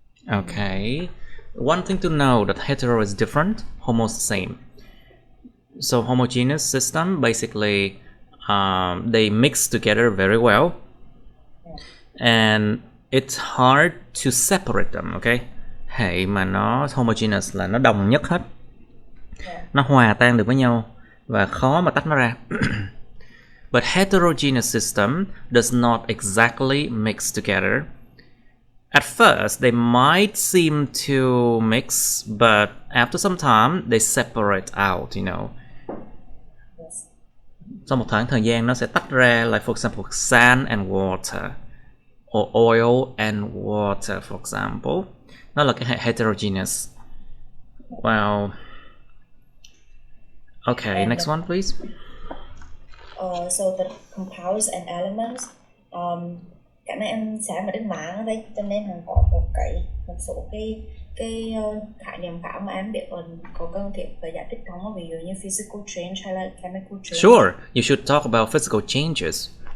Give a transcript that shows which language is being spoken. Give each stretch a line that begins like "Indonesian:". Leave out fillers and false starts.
English: Okay, one thing to know that hetero is different, homo is the same. So homogeneous system, basically they mix together very well, and it's hard to separate them.
Vietnamese: Okay, hệ mà nó homogeneous là nó đồng nhất hết, nó hòa tan được với nhau và khó mà tách nó ra. But heterogeneous system does not exactly mix together. At first, they might seem to mix, but after some time, they separate out, you know. Sau một khoảng thời gian, nó sẽ tách ra,
English: like for example, sand and water, or oil and water, for example.
Vietnamese: Nó là cái hệ heterogeneous.
English: Wow. Okay, next one, please. So the compounds and elements.
Vietnamese: Cái này em sẽ mà đến mạng ở đây, cho nên là có một số cái khái niệm khác mà em biết có cần thiết phải giải thích không, ví dụ như physical change hay là chemical change.
English: Sure, you should talk about physical changes.